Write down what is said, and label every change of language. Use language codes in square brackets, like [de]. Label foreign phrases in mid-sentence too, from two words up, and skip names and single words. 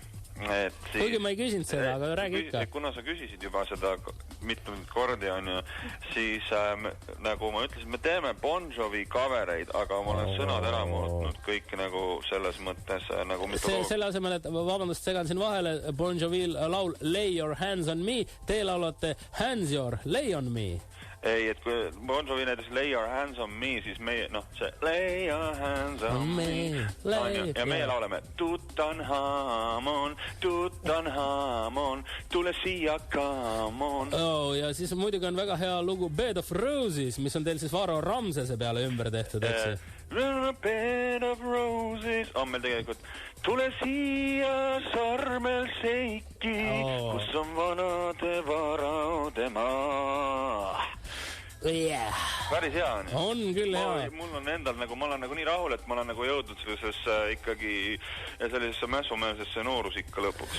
[et] Kuigi ma ei küsinud seda, aga räägi ikka. Kuna sa küsisid juba seda mitu kordi on ju, siis nagu ma ütlesin, me teeme Bon Jovi covereid, aga ma olen sõnad ära muutnud kõik nagu selles mõttes nagu selle asemel, et vabandust, segan siin vahele Bon Jovi laul Lay Your Hands on Me, te laulate Hands Your Lay on Me. Ei, et kui Bon Jovi näiteks Lay Your Hands on Me, siis meie, see Lay Your Hands on Me ja meie lauleme Tutanhamon, tule siia, [en] come on. [et] Ja siis muidugi on väga hea lugu Bed of Roses, mis on teil siis Varo Ramsese peale ümber tehtud, eks? Bed of Roses on meil tegelikult tule siia sarmel seiki, kus on vanade varade maa. Päris hea on. On küll hea. Mul on endal nagu, ma olen nagu nii rahul, et ma olen nagu jõudnud sellisesse ikkagi sellisesse mässumeelsesse noorusikka lõpuks.